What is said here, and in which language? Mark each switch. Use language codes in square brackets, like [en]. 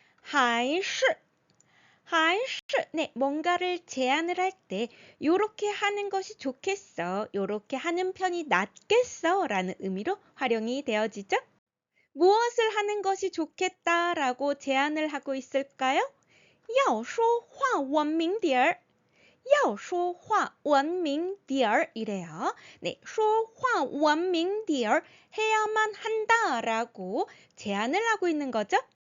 [ko] 还是 네, 뭔가를 제안을 할 때 요렇게 하는 것이 좋겠어, 요렇게 하는 편이 낫겠어 라는 의미로 활용이 되어지죠. 무엇을 하는 것이 좋겠다라고 제안을 하고 있을까요? [zh] 要说话文明点儿要说话文明点儿 [ko] 이래요. 네, [zh] 说话文明点儿 [ko] 해야만 한다라고 제안을 하고 있는 거죠.